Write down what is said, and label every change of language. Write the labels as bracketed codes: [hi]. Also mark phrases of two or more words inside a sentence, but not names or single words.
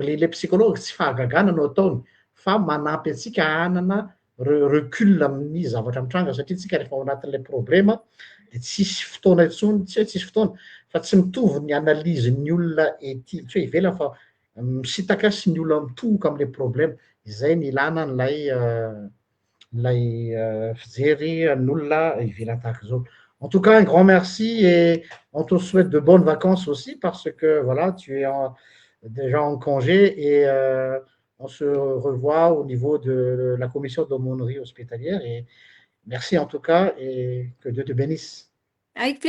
[fr] Le psychologue [mg] tsy fahagagana no ataony fa manampy antsika hanana recul amin'ny zavatra mitranga satria tsika rehefa ao anatin'ilay problema de tsisy fotoana intsony tsy hoe tsisy fotoana fa tsy mitovy ny analizy ny olona ety tsy hoe ivelany fa misitaka sy ny olona mitomoka am'le problème izay ny ilana n'ilay fijery n'olona ivelany tahaka zao. [fr] En tout cas, un grand merci et on te souhaite de bonnes vacances aussi parce que voilà, tu es déjà en congé et on se revoit au niveau de la commission d'aumônerie hospitalière et merci en tout cas et que Dieu te bénisse.